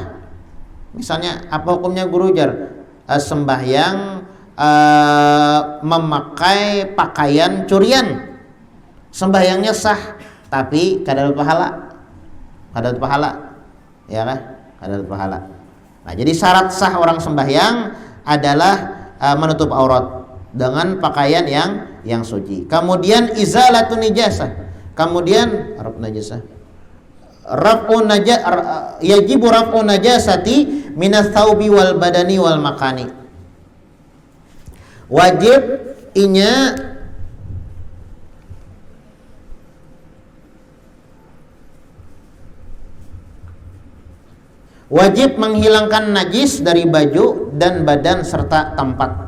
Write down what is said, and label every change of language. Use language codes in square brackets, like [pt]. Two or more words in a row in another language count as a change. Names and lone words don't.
[bjn] Misalnya apa hukumnya guru jar? Sembahyang memakai pakaian curian, sembahyangnya sah tapi kada dapat pahala, ya kan? Kada dapat pahala. [id] Nah jadi syarat sah orang sembahyang adalah menutup aurat dengan pakaian yang suci. [ar] Kemudian إزالة النجاسة, kemudian يجب رفع النجاسة من الثوب والبدن والمكان. [id] Wajib menghilangkan najis dari baju dan badan serta tempat.